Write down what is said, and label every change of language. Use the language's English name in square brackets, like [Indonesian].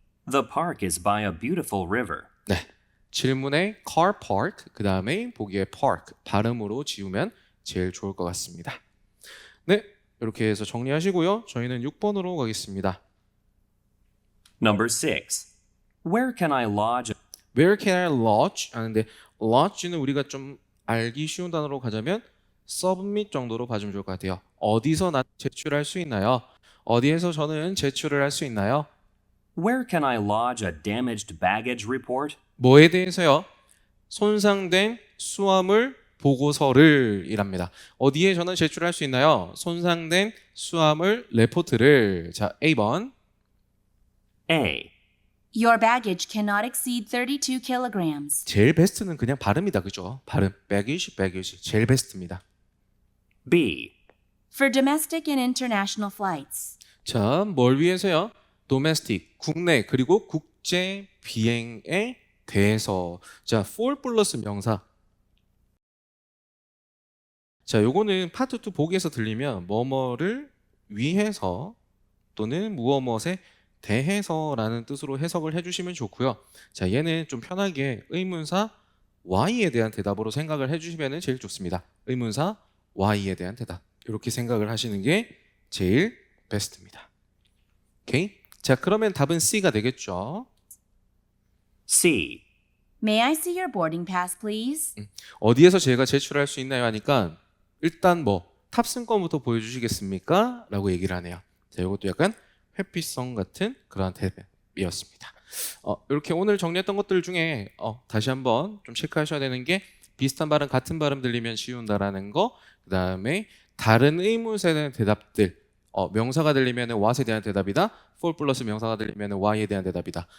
[English] The park is by a beautiful river. [Korean] 네, 질문에 car park 그 다음에 보기에 park 발음으로 지우면 제일 좋을 것 같습니다. 네, 이렇게 해서 정리하시고요. 저희는 6번으로 가겠습니다. [English] Number 6. Where can I lodge? Where can I lodge? [Korean] 하는데 lodge는 우리가 좀 알기 쉬운 단어로 가자면 submit 정도로 봐주면 좋을 것 같아요. 어디서 나 제출할 수 있나요? 어디에서 저는 제출을 할 수 있나요? [English] Where can I lodge a damaged baggage report? [Korean] 뭐에 대해서요? 손상된 수화물 보고서를 이랍니다. 어디에 저는 제출할 수 있나요? 손상된 수화물 레포트를. 자, A번. [English] A. Your baggage cannot exceed 32 kilograms. [Korean] 제일 베스트는 그냥 발음이다. 그죠? 발음. baggage. 제일 베스트입니다. [English] B. For domestic and international flights. [Korean] 자, 뭘 위해서요? domestic, 국내 그리고 국제 비행에 대해서. 자, for 플러스 명사. 자, 요거는 파트 2 보기에서 들리면 뭐뭐를 위해서 또는 무엇무엇에 대해서라는 뜻으로 해석을 해주시면 좋고요. 자, 얘는 좀 편하게 의문사 Y에 대한 대답으로 생각을 해주시면 제일 좋습니다. 의문사 Y에 대한 대답. 이렇게 생각을 하시는 게 제일 베스트입니다. 오케이? 자, 그러면 답은 C가 되겠죠. [English] C. May I see your boarding pass, please? [Korean] 어디에서 제가 제출할 수 있나요? 하니까 일단 탑승권부터 보여주시겠습니까? 라고 얘기를 하네요. 자, 이것도 약간 회피성 같은 그런 대답이었습니다. 이렇게 오늘 정리했던 것들 중에 다시 한번 좀 체크하셔야 되는 게 비슷한 발음, 같은 발음 들리면 쉬운다라는 거, 그 다음에 다른 의문사에 대한 대답들, 명사가 들리면 what에 대한 대답이다, for 플러스 명사가 들리면 why에 대한 대답이다.